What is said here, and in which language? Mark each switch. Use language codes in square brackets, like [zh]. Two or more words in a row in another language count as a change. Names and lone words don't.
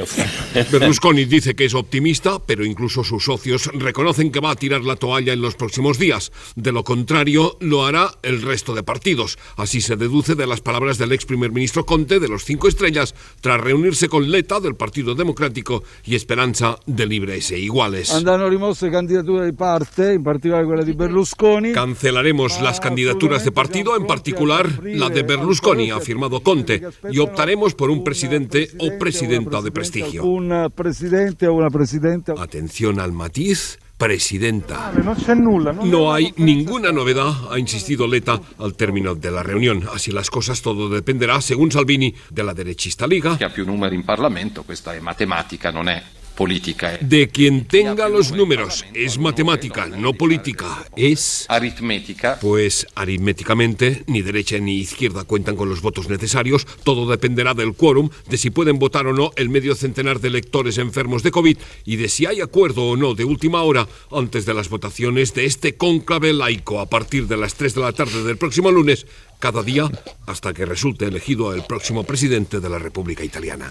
[es] Berlusconi dice que es optimista, pero incluso sus socios reconocen que va a tirar la toalla en los próximos días. De lo contrario, lo hará el resto de partidos. Así se deduce de las palabras del ex primer ministro Conte de los 5 Estrellas, tras reunirse con Letta del Partido Democrático y Esperanza de Libres e Iguales. [it] Andranno rimosse candidature di parte, in particolare quella di Berlusconi. [es] Cancelaremos las candidaturas de partido, en particular la de Berlusconi, ha afirmado Conte, y optaremos por un presidente o presidenta de prestigio. Un presidente o una presidenta. Atención al matiz. Presidenta. No hay ninguna novedad, ha insistido Letta al término de la reunión. Así las cosas, todo dependerá, según Salvini, de la derechista Liga. [it] Che ha più numeri in Parlamento, questa è matematica, non è política. [es] De quien tenga los números. Es matemática, no política. Es aritmética. Pues aritméticamente, ni derecha ni izquierda cuentan con los votos necesarios. Todo dependerá del quórum, de si pueden votar o no el medio centenar de electores enfermos de COVID y de si hay acuerdo o no de última hora antes de las votaciones de este cónclave laico a partir de las 3 de la tarde del próximo lunes, cada día hasta que resulte elegido el próximo presidente de la República Italiana.